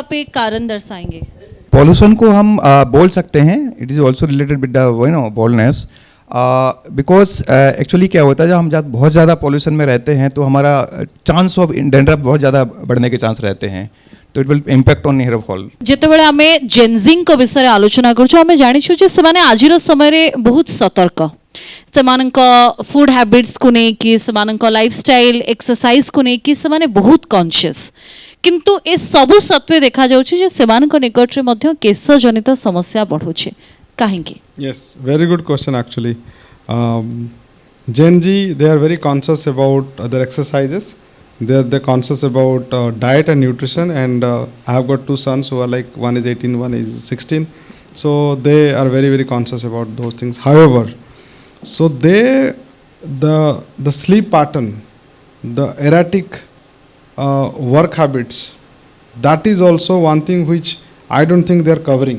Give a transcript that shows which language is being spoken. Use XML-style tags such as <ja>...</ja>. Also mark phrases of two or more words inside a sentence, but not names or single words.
<hi>आप एक कारण दर्शाएंगे पॉल्यूशन को हम बोल सकते हैं</hi> <en>it is also related with the baldness because actually</en> <hi>क्या होता है, जब हम बहुत ज़्यादा पॉल्यूशन में रहते हैं तो हमारा</hi> <en>chance of dandruff</en> <hi>बहुत ज़्यादा बढ़ने के चांस रहते हैं, तो</hi> <en>it will impact on hair fall.</en> <or>ଯେତେବେଳେ ଆମେ ଜେନଜିଙ୍କ ବିଷୟରେ ଆଲୋଚନା କରୁଛୁ ଆମେ ଜାଣିଛୁ ଯେ ସେମାନେ ଆଜିର ସମୟରେ ବହୁତ ସତର୍କ ସେମାନଙ୍କ</or> <en>food habits</en> <or>ନେଇକି ସେମାନଙ୍କ</or> <en>lifestyle exercise</en> <or>ନେଇକି ସେମାନେ ବହୁତ କନସିୟସ୍ କିନ୍ତୁ ଏ ସବୁ ସତ୍ତ୍ୱେ ଦେଖାଯାଉଛି ଯେ ସେମାନଙ୍କ ନିକଟରେ ମଧ୍ୟ କେଶ ଜନିତ ସମସ୍ୟା ବଢ଼ୁଛି କାହିଁକି?</or> <en>Yes, very good question actually. Gen Z, they are very conscious about their exercises. They're conscious about diet and nutrition, and I have got two sons who are like, one is 18, one is 16. So they are very, very conscious about those things. However, so the sleep pattern, the erratic work habits, that is also one thing which I don't think they are covering.</en>